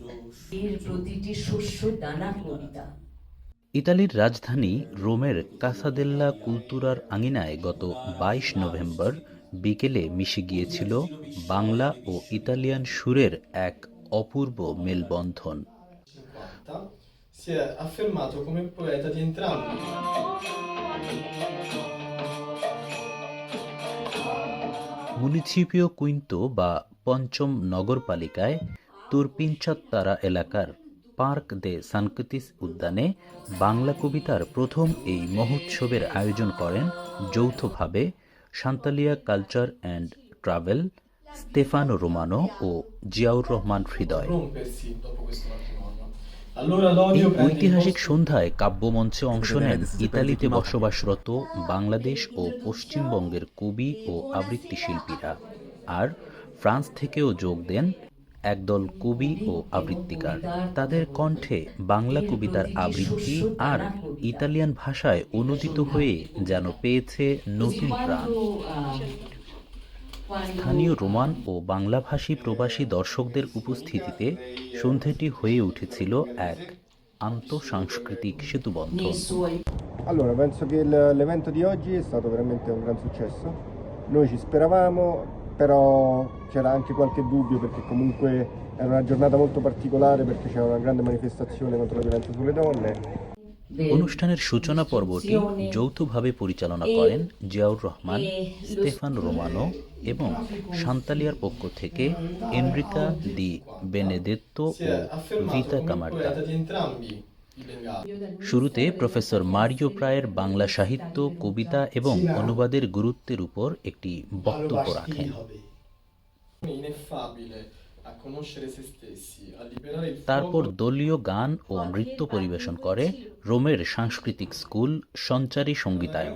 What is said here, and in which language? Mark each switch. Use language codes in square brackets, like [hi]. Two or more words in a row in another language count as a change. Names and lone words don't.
[bn] ইতালির রাজধানী রোমের কাসাদেল্লা কুলতুরার আঙিনায় গত ২২ নভেম্বর বিকেলে মিশে গিয়েছিল বাংলা ও ইতালিয়ান সুরের এক অপূর্ব মেলবন্ধন। [it] Si è affermato come poeta di entrambi. [bn] মুনিসিপিও কুইন্তো বা পঞ্চম নগরপালিকায় তুরপিনচাত্তারা এলাকার পার্ক দে সানকতিস উদ্যানে বাংলা কবিতার প্রথম এই মহোৎসবের আয়োজন করেন যৌথভাবে সান্তালিয়া কালচার অ্যান্ড ট্রাভেল, স্তেফানো রোমানো ও জিয়াউর রহমান হৃদয়। [it] Rompersi dopo questo matrimonio. Allora [bn] এই [it] l'odio prende il [bn] ঐতিহাসিক [it] posto. [bn] সন্ধ্যায় কাব্যমঞ্চে অংশ নেন ইতালিতে বসবাসরত বাংলাদেশ ও পশ্চিমবঙ্গের কবি ও আবৃত্তি শিল্পীরা, আর ফ্রান্স থেকেও যোগ দেন একদল কবি ও আবৃত্তিকার। তাদের কণ্ঠে বাংলা কবিতার আবৃত্তি আর ইতালিয়ান ভাষায় অনুদিত হয়ে যেন পেয়েছে নতুন প্রাণ। স্থানীয় রোমান ও বাংলাভাষী প্রবাসী দর্শকদের উপস্থিতিতে সন্ধ্যাটি হয়ে উঠেছিল এক আন্তঃসাংস্কৃতিক সেতুবন্ধন। [it] Allora, penso che l'evento di oggi è stato veramente un gran successo. Noi ci speravamo, però c'era anche qualche dubbio perché comunque era una giornata molto particolare perché c'era una grande manifestazione contro la violenza sulle donne. [bn] অনুষ্ঠানের সূচনা পর্বটি যৌথভাবে পরিচালনা করেন জিয়াউর রহমান, স্তেফানো রোমানো এবং সান্তালিয়ার পক্ষ থেকে এনরিকা দি বেনেদেত্তো [it] Si [bn] ও [it] è affermato [bn] ভিতা [it] come [bn] কামার্তা। [it] poeta di entrambi i Bengali. [bn] শুরুতে প্রফেসর মারিও প্রায়ের বাংলা সাহিত্য, কবিতা এবং অনুবাদের গুরুত্বের উপর একটি বক্তব্য রাখেন। [it] Ineffabile a conoscere se stessi, a liberare il [bn] তারপর [it] fuoco. [bn] দলীয় গান ও নৃত্য পরিবেশন করে রোমের সাংস্কৃতিক স্কুল সঞ্চারী সঙ্গীতায়ন।